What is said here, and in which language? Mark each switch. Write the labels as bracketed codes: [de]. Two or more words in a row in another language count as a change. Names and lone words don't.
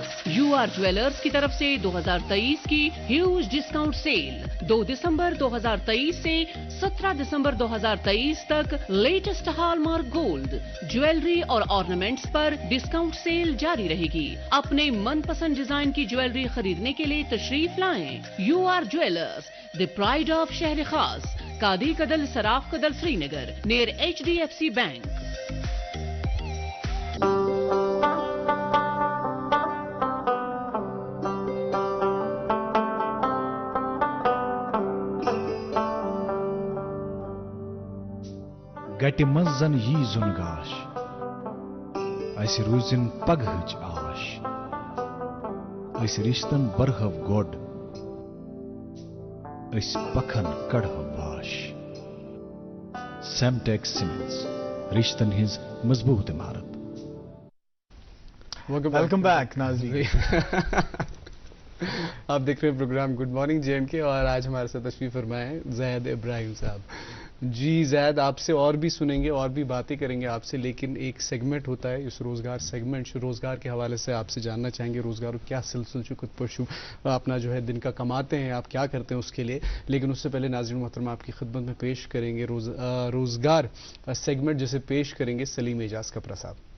[ur] UR جویلرز کی طرف سے 2023 کی [en] huge discount sale [ur] 2 دسمبر 2023 سے 17 دسمبر 2023 تک [en] latest hallmark gold jewellery [ur] اور آرنامنٹس پر [en] discount sale [ur] جاری رہے گی۔ اپنے من پسند ڈیزائن کی جویلری خریدنے کے لیے تشریف لائیں۔ UR جویلرز [en] the pride of [ur] شہر خاص، قادی کدل سراف کدل سری نگر، نیر HDFC بینک۔ [ks] گٹہِ منٛز زن یی زُن گاش، اسہِ روٗزِن پگہٕچ آش، أسۍ رِشتن برہو گۄڈ، أسۍ پکھن کڑہو واش۔ [ur] سیمٹیکس سیمنٹس، رشتن ہٕنٛز مضبوط عمارت۔ [en] welcome back [ur] ناظرین، آپ دیکھ رہے ہیں پروگرام گڈ مارننگ JNK اور آج ہمارے ساتھ تشریف فرمائے ہیں زید ابراہیم صاحب۔ جی زید، آپ سے اور بھی سنیں گے اور بھی باتیں کریں گے آپ سے، لیکن ایک سیگمنٹ ہوتا ہے اس روزگار سیگمنٹ، روزگار کے حوالے سے آپ سے جاننا چاہیں گے روزگار کیا سلسل چکت پرشو اپنا جو ہے دن کا کماتے ہیں، آپ کیا کرتے ہیں اس کے لیے، لیکن اس سے پہلے ناظرین محترمہ آپ کی خدمت میں پیش کریں گے روزگار سیگمنٹ جسے پیش کریں گے سلیم اعجاز کپرا صاحب۔